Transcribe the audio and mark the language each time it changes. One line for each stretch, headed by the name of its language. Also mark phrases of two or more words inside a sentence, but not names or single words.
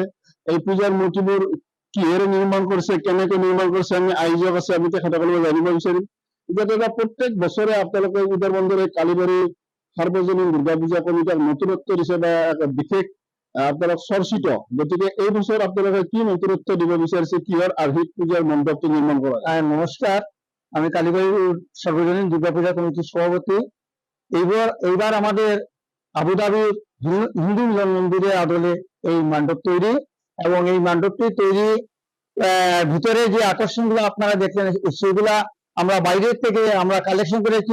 Assamese: এই পূজাৰ মূৰ্তিবোৰ কিহেৰে নিৰ্মাণ কৰিছে, কেনেকৈ নিৰ্মাণ কৰিছে, আমি আয়োজক আছে, আমি তেখেতসকলক জানিব বিচাৰিম। এতিয়া প্ৰত্যেক বছৰে আপোনালোকে উদাৰবন্দৰ এই কালীবাৰী সাৰ্বজনীন দুৰ্গা পূজা কমিটিৰ নতুনত্ব দিছে বা বিশেষ আপোনালোক চৰ্চিত। গতিকে এই বছৰ আপোনালোকে কি নতুনত্ব দিব বিচাৰিছে, কিহৰ আৰ্হিত পূজাৰ মণ্ডপটো নিৰ্মাণ কৰা?
Bangla: নমস্কার, আমি কালীবাড়ি সার্বজনীন দুর্গা পূজা কমিটির সভাপতি। এইবার আমাদের আবুধাবির হিন্দু মিলন মন্দিরের আদলে এই মণ্ডপ তৈরি, এবং এই মণ্ডপটি তৈরি ভিতরে যে আকর্ষণগুলো আপনারা দেখলেন সেগুলা আমরা বাইরের থেকে আমরা কালেকশন করেছি।